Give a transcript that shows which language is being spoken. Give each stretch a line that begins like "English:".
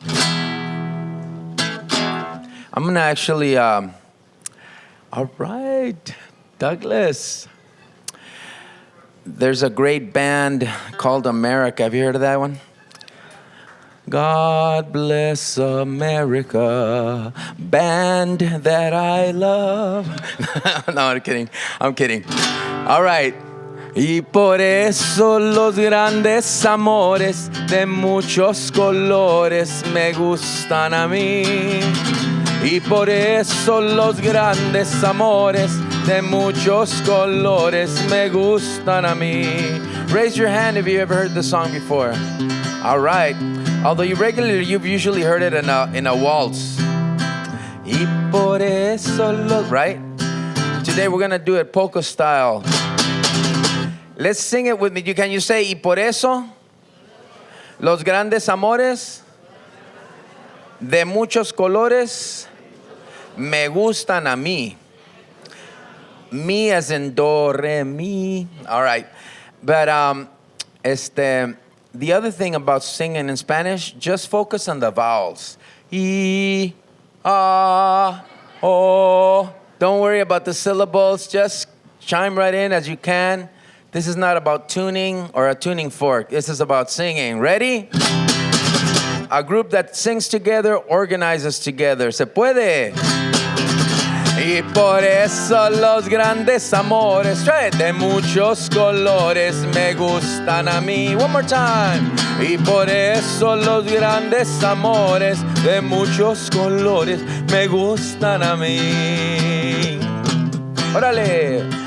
English: I'm gonna actually, all right, Douglas. There's a great band called America. Have you heard of that one? God bless America, band that I love. No, I'm kidding. All right.
Spanish: Y por eso los grandes amores de muchos colores me gustan a mí. Y por eso los grandes amores de muchos colores me gustan a mí.
English: Raise your hand if you ever heard the song before. All right. Although you've usually heard it in a waltz.
Spanish: Y por eso
English: right? Today we're gonna do it polka style. Let's sing it with me. Can you say,
Spanish: y por eso los grandes amores de muchos colores me gustan a mí.
English: Me as in do, re, mi. All right. But the other thing about singing in Spanish, just focus on the vowels. Y, a, o. Don't worry about the syllables. Just chime right in as you can. This is not about tuning or a tuning fork. This is about singing. Ready? A group that sings together organizes together.
Spanish: ¿Se puede? Y por eso los grandes amores de muchos colores me gustan a mí.
English: One more time.
Spanish: Y por eso los grandes amores de muchos colores me gustan a mí. Órale.